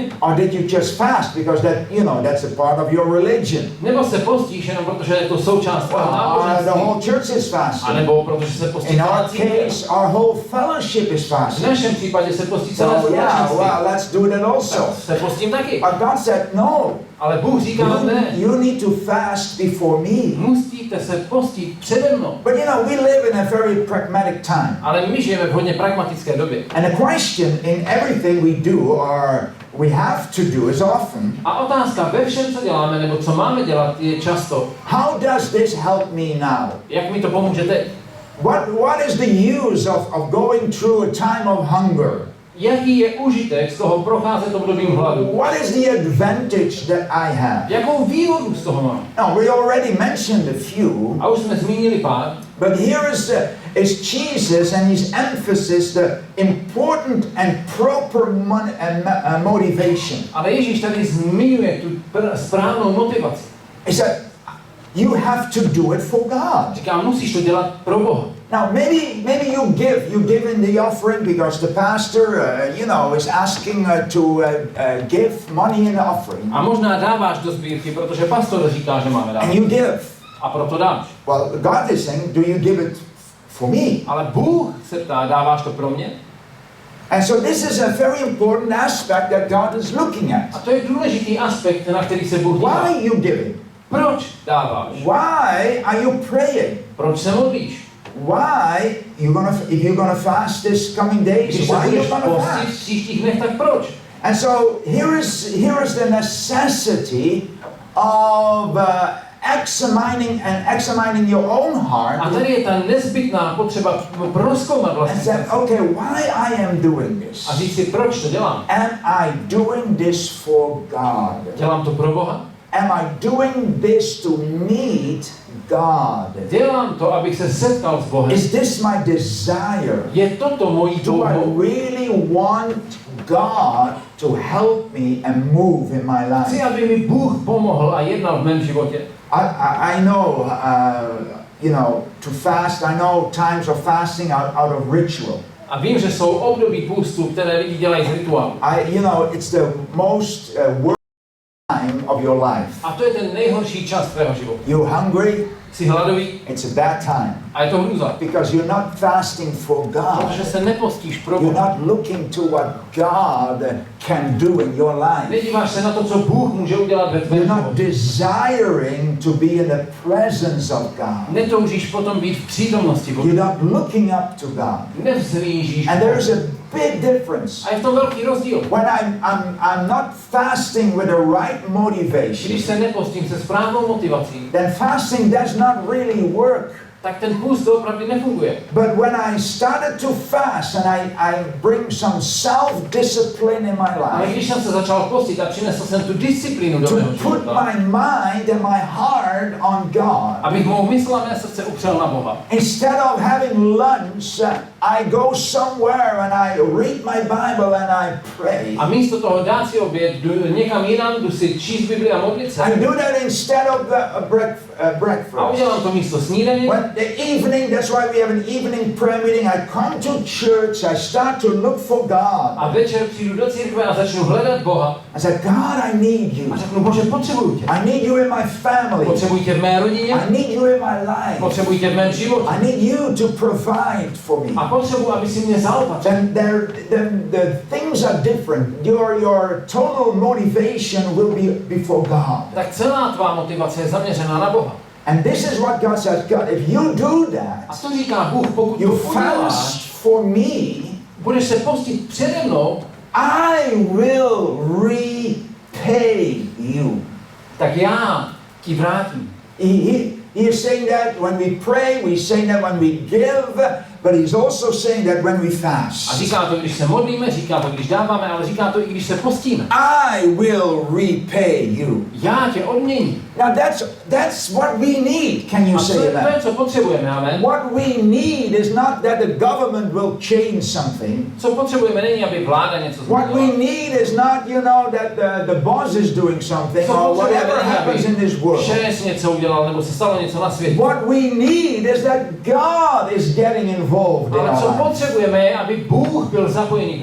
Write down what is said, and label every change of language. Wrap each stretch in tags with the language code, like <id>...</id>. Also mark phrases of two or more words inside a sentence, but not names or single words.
<en>Or did you just fast because that's a part of your religion?</en> <cs>Nebo se postíš jenom protože je to součást tvého</cs> <en>The</en> <cs>náboženství?</cs> <en>whole church is</en> <cs>A</cs> <en>fasting.</en> <cs>nebo protože se postí</cs> <en>In</en> <cs>celá</cs> <en>our</en> <cs>církev?</cs> <en>case, our whole fellowship is</en> <cs>V</cs> <en>fasting.</en> <cs>našem případě se postí celé</cs> <en>So yeah,</en> <cs>společenství.</cs> <en>well, let's do that also.</en> <cs>Tak se postím taky.</cs> <en>But God said, no,</en> <cs>Ale Bůh říká ne.</cs> <en>you need to fast before me.</en> <cs>Musíte se postit přede mnou.</cs> <en>But we live in a very pragmatic time.</en> <cs>Ale my žijeme v hodně pragmatické době.</cs> <en>And the question in everything we do or we have to do is often,</en> <cs>A otázka ve všem, co děláme, nebo co máme dělat, je často,</cs> <en>how does this help me now?</en> <cs>jak mi to pomůže teď?</cs> <en>What is the use of going through a time of hunger?</en> <cs>Jaký je užitek z toho procházet obdobím hladu?</cs> <en>What is the advantage that I have?</en> <cs>Jakou výhodu z toho mám?</cs> <en>Now, we already mentioned a few,</en> <cs>A už jsme zmínili pár,</cs> <en>but here is Jesus and his emphasis, the important and proper motivation.</en> <cs>ale Ježíš tady zmiňuje tu správnou motivaci.</cs> <en>He said, you have to do it for God.</en> <cs>Říká, musíš to dělat pro Boha.</cs> <en>Now, maybe you give in the offering because the pastor, is asking to give money in the offering,</en> <cs>A možná dáváš do sbírky, protože pastor říká, že máme</cs> <en>and</en> <cs>dávat.</cs> <en>you give.</en> <cs>A proto dáš.</cs> <en>Well, God is saying, do you give it for me?</en> <cs>Ale Bůh se ptá, dáváš to pro mě?</cs> <en>And so this is a very important aspect that God is looking</en> <cs>A</cs> <en>at.</en> <cs>to je důležitý aspekt, na který se Bůh dívá.</cs> <en>Why you giving?</en> <cs>Proč dáváš?</cs> <en>Why are you praying?</en> <cs>Proč se modlíš?</cs> <en>Why if you're gonna fast this coming days?</en> <cs>Když se</cs> <en>Why</en> <cs>budeš</cs> <en>you gonna</en> <cs>postit v</cs> <en>fast?</en> <cs>příštích dnech, tak proč?</cs> <en>And so here is the necessity of examining your own heart</en> <cs>A tady je ta nezbytná potřeba prozkoumat</cs> <en>and</en> <cs>vlastní</cs> <en>say,</en> <cs>srdce.</cs> <en>okay, why I am doing this?</en> <cs>A říct si, proč to dělám?</cs> <en>Am I doing this for God?</en> <cs>Dělám to pro Boha?</cs> <en>Am I doing this to meet God?</en> <cs>Dělám to, abych se setkal s Bohem.</cs> <en>Is this my desire?</en> <cs>Je toto mojí</cs> <en>Do I</en> <cs>touhou?</cs> <en>really want God to help me and move in my</en> <cs>Chci,</cs> <en>life?</en> <cs>aby mi Bůh pomohl a jednal v mém životě.</cs> <en>I know, to fast, I know times of fasting out of ritual.</en> <cs>A vím, že jsou období půstu, které lidi dělají z rituálu.</cs> <en>It's the most worst time of your life.</en> <cs>A to je ten nejhorší čas tvého života.</cs> <en>You're hungry,</en> <cs>Jsi hladový</cs> <en>it's a bad time.</en> <cs>a je to hrůza.</cs> <en>Because you're not fasting for</en> <cs>Protože</cs> <en>God.</en> <cs>se nepostíš pro</cs> <en>You're</en> <cs>Boha.</cs> <en>not looking to what God can do in your life.</en> <cs>Nedíváš se na to, co Bůh může udělat ve tvém</cs> <en>You're not</en> <cs>životě.</cs> <en>desiring to be in the presence of God.</en> <cs>Netoužíš potom být v přítomnosti Boha.</cs> <en>You're not looking up to God.</en> <cs>Nevzhlížíš.</cs> <en>And there's a big difference.</en> <cs>A je v tom velký rozdíl.</cs> <en>When I'm not fasting with the right</en> <cs>Když</cs> <en>motivation,</en> <cs>se nepostím se správnou motivací,</cs> <en>then fasting does not really work.</en> <cs>tak ten půst opravdu nefunguje.</cs> <en>But when I started to fast and I bring some self-discipline in my</en> <cs>Ale</cs> <en>life,</en> <cs>když jsem se začal postit a přinesl jsem tu disciplínu do</cs> <en>to</en> <cs>mého</cs> <en>put</en> <cs>života,</cs> <en>my mind and my heart on God,</en> <cs>abych mou mysl a mé srdce upřel na Boha.</cs> <en>instead of having lunch I go somewhere and I read my Bible and I pray.</en> <cs>A místo toho dát si oběd, jdu někam jinam, jdu si číst Bibli a modlit se.</cs> <en>I do that instead of the breakfast.</en> <cs>A udělám to místo snídaně.</cs> <en>When the evening, that's why we have an evening prayer meeting. I come to church, I start to look for God.</en> <cs>A večer přijdu do církve a začnu hledat Boha.</cs> <en>I said, God, I need you.</en> <cs>A řeknu, Bože, potřebuji tě.</cs> <en>I need you in my family.</en> <cs>Potřebuji tě v mé rodině.</cs> <en>I need you in my life.</en> <cs>Potřebuji tě v mém životě.</cs> <en>I need you to provide for me.</en> <cs>A potřebuji, aby si mě zaopatřil.</cs> <en>Then the things are different. Your total motivation will be before God.</en> <cs>Tak celá tvá motivace je zaměřená na Boha.</cs> <en>And this is what God says. God, if you do</en> <cs>A</cs> <en>that,</en> <cs>to říká Bůh, pokud</cs> <en>you</en> <cs>to uděláš,</cs> <en>fast for me,</en> <cs>budeš se postit přede mnou,</cs> <en>I will repay you.</en> <cs>tak já ti vrátím.</cs> <en>He is saying that when we pray, we saying that when we give, but he's also saying that when we</en> <cs>A</cs> <en>fast.</en> <cs>říká to, když se modlíme, říká to, když dáváme, ale říká to i když se postíme.</cs> <en>I will repay you.</en> <cs>Já tě odměním.</cs> <en>Now that's what we need. Can you</en> <cs>A to</cs> <en>say</en> <cs>je,</cs> <en>that?</en> <cs>co potřebujeme,</cs> <en>amen. What we need is not that the government will change something.</en> <cs>Co potřebujeme není, aby vláda něco</cs> <en>What we</en> <cs>změnila.</cs> <en>need is not, that the boss is doing something</en> <cs>Co</cs> <en>or</en> <cs>potřebujeme</cs> <en>whatever</en> <cs>není,</cs> <en>happens in</en> <cs>aby</cs> <en>this world.</en> <cs>šéf něco udělal, nebo se stalo něco na světě.</cs> <en>What we need is that God is getting involved in</en> <cs>Ale</cs> <en>our</en> <cs>co</cs> <en>life.</en> <cs>potřebujeme je, aby Bůh byl zapojený v</cs>